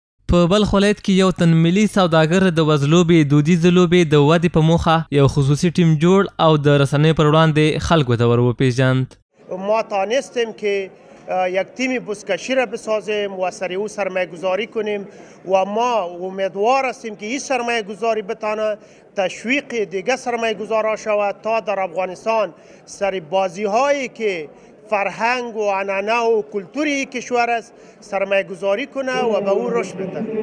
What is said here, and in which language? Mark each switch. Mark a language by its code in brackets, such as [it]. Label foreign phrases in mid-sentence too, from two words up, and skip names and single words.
[ps] په بلخ ولایت کې یو تن ملي سوداګر د وزلوبې دودیزې لوبې د ودې په موخه یو خصوصي ټیم جوړ او د رسنیو پر وړاندې خلکو ته ور وپېژاند. [fa] ما تانستیم که یک تیم بزکشی را بسازیم و سر او سرمایه گذاری کنیم و ما امیدوار هستیم که این سرمایه گذاری بتانه تشویق دیگه سرمایه گذارا شود تا در افغانستان سر بازی هایی که فرهنگ و عنعنه و کلتوری کشور است سرمایه گذاری کنه و به او رشد بده.